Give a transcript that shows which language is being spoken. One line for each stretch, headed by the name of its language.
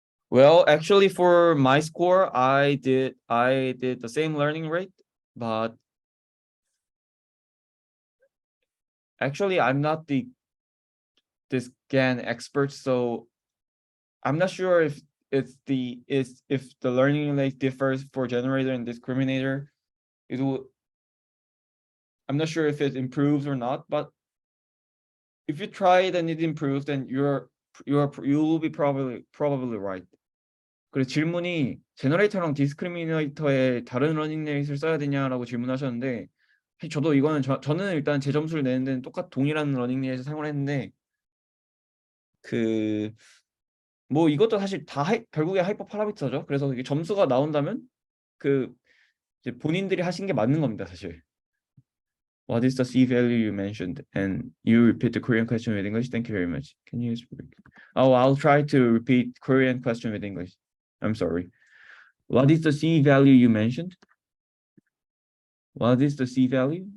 English: Well, actually, for my score, I did the same learning rate, but actually, I'm not this GAN expert, so I'm not sure if the learning rate differs for generator and discriminator. I'm not sure if it improves or not, but if you try it and it improves, then you will be probably right.
Korean: 그래서 질문이 제너레이터랑 디스크리미네이터에 다른 러닝 레이트를 써야 되냐라고 질문하셨는데, 저도 이거는 저는 일단 제 점수를 내는 데는 동일한 러닝 레이트를 사용을 했는데, 뭐 이것도 사실 다 결국에 하이퍼 파라미터죠. 그래서 이게 점수가 나온다면 이제 본인들이 하신 게 맞는 겁니다, 사실.
English: What is the C value you mentioned? And you repeat the Korean question with English. Thank you very much. Can you speak? I'll try to repeat Korean question with English. I'm sorry. What is the C value you mentioned? What is the C value?